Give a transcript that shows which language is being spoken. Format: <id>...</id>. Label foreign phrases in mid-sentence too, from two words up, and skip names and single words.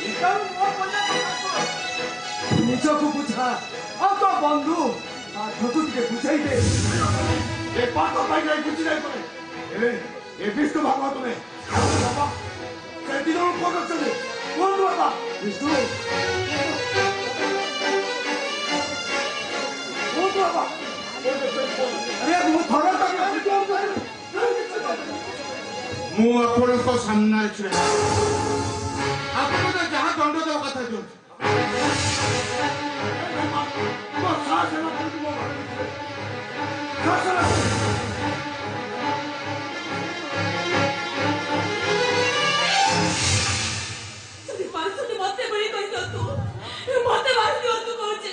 <or>ନିଜକୁ ବୁଝା ଆଉ ତୋ ବନ୍ଧୁ ପାଠକୁ ଟିକେ ବୁଝାଇ ଦେ। ଏ ପାଠ ପାଇକି ବୁଝି ଯାଇପାରେ, ହେଲେ ଏ ବିଷ୍ଣୁ ଭାଗବତ ନୁହେଁ। ବାବା ସେ ଦି ଜଣ କୋଉଠି ଅଛନ୍ତି? କୁହନ୍ତୁ ବାବା।</or> <hi>विष्णु वो बाबा अरे वो थोड़ा सा</hi> <or>ମୁଁ ଆପଣଙ୍କ ସାମ୍ନାରେ ଛିଡ଼ା ଆପଣ ତ ଯାହା ଦଣ୍ଡ ଦେବା କଥା ଦିଅନ୍ତୁ ଯଦି ପାରୁଛନ୍ତି ମତେ ଗୁଳି କରିଦିଅନ୍ତୁ ମତେ ମାରି ଦିଅନ୍ତୁ କହୁଛି</or>